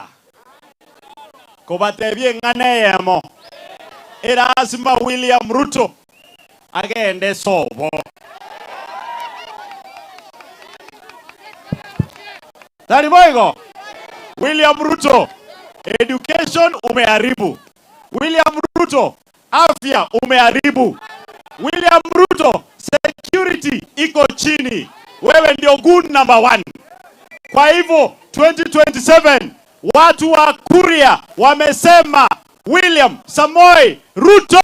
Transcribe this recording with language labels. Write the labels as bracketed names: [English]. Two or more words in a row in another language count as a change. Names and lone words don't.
[Kuria] Kobatebye nganeyemo. Erasima William Ruto agende sobo. Tariboigo. [Swahili] William Ruto, education umeharibu. William Ruto, afya umeharibu. William Ruto, security iko chini. Wewe ndio [English] good number [Swahili] 1. Kwa hivyo 2027 watu wa Kuria wamesema William Samoei Ruto.